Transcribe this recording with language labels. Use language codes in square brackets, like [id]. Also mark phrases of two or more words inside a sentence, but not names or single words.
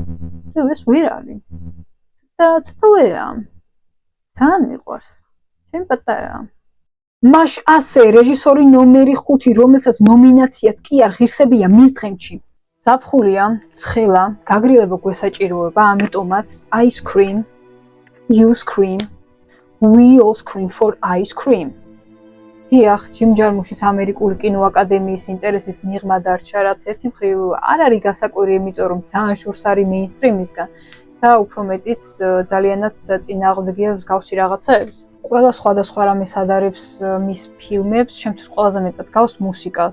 [ka] ეს ვერ არის. და ცოტა ვერა. ძალიან მიყვარს. ჩემ პატარა. მაშ ასე რეჟისორი ნომერი 5, რომელსაც ნომინაციაც კი არ ღირსებია მის დღემში. ზაფხულია, ცხელა, გაგრილება გვესაჭიროება, ამიტომაც [en] ice cream, you scream, we all scream for ice cream. [ka] დიახ, ჯიმ ჯარმუშის ამერიკული კინოაკადემიის ინტერესის მიღმა დარჩა, რაც ერთი მხრივ არ არის გასაკვირი, იმიტომ რომ ძალიან შორს არის მეინსტრიმისგან და უფრო მეტიც ძალიანაც წინააღმდეგია მსგავსი რაღაცებს. ყველა სხვადასხვა რამეს ადარებს მის ფილმებს, ჩემთვის ყველაზე მეტად გავს მუსიკას.